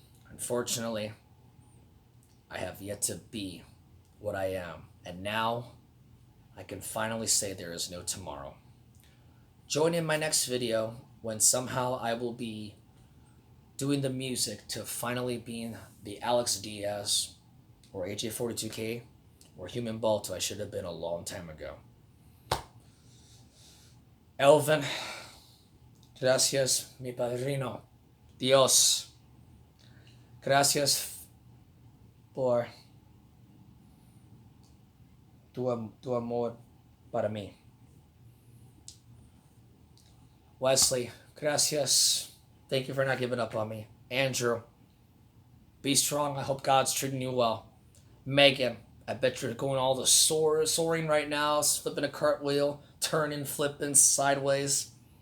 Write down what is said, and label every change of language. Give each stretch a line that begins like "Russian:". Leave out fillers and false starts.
English: Unfortunately, I have yet to be what I am, and now I can finally say there is no tomorrow. Join in my next video when somehow I will be doing the music to finally being the Alex Diaz or AJ42K or Human Balto I should have been a long time ago.
Spanish: Elvin, gracias, mi padrino. Dios, gracias por tu amor para mí. Wesley, gracias.
English: Thank you for not giving up on me. Andrew, be strong. I hope God's treating you well. Megan, I bet you're going all the soaring right now, flipping a cartwheel, turning, flipping sideways.